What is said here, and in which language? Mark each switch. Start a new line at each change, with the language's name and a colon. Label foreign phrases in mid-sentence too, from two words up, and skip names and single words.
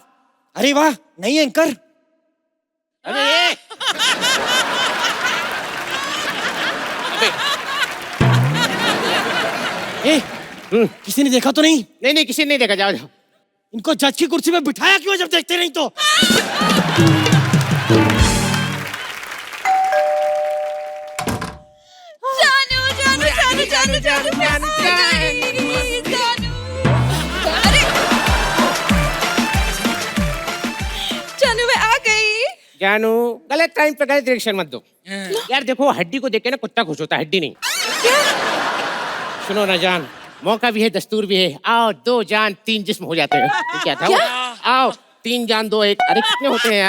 Hindi: अरे वाह, नहीं एंकर। अरे किसी ने देखा तो नहीं? नहीं नहीं, किसी ने नहीं देखा। जाओ जाओ। इनको जज की कुर्सी में बिठाया क्यों जब देखते नहीं तो? जानू जानू जानू जानू जानू जानू जानू। अरे जानू, मैं आ गई। जानू, गलत टाइम पे गलत रिएक्शन मत दो। यार देखो, हड्डी को देख के ना कुत्ता खुश होता है, हड्डी नहीं। सुनो ना जान, मौका भी है, दस्तूर भी है। आओ, 2 जान 3 जिस्म हो जाते हैं। ये क्या था? क्या? आओ, 3 जान 2 एक। अरे कितने होते हैं यार?